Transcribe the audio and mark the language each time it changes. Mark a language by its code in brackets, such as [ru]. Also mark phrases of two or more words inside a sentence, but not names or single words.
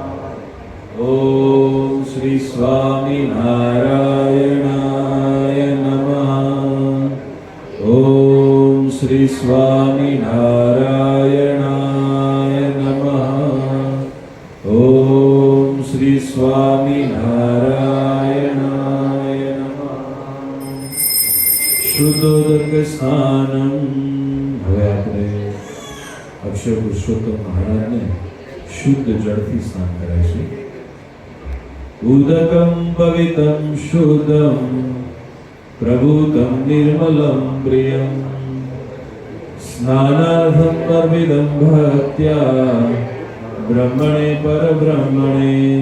[sa] ओम श्री स्वामिनारायणाय नमः. ओम श्री स्वामिनारायणाय नमः. ओम श्री स्वामिनारायणाय नमः. શુદ્ધોદક સ્નાનમ. [gu] હવે આપણે અક્ષર પુરુષોત્તમ મહારાજને શુદ્ધ જળથી સ્નાન કરાવીશું. [sa] ઉદકમ પવિત્રમ શુદ્ધમ પ્રભુતમ નિર્મલમ પ્રિયમ સ્નાનાર્થમ અર્પિતમ ભક્ત્યા બ્રહ્મણે પરબ્રહ્મણે.